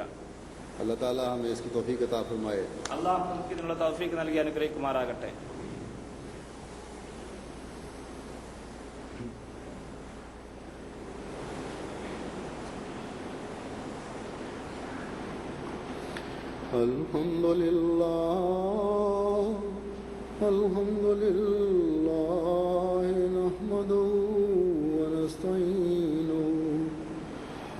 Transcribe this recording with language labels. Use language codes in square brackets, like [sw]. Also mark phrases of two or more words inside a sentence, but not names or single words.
[hi] अल्लाह ताला हमें इसकी तौफीक अता फरमाए. [ml] അല്ലാഹു നമുക്ക് ഇതിനുള്ള തൗഫീഖ് നൽകി അനുഗ്രഹിക്കുമാറാകട്ടെ. [ar] الحمدلله نحمده و نستعينه و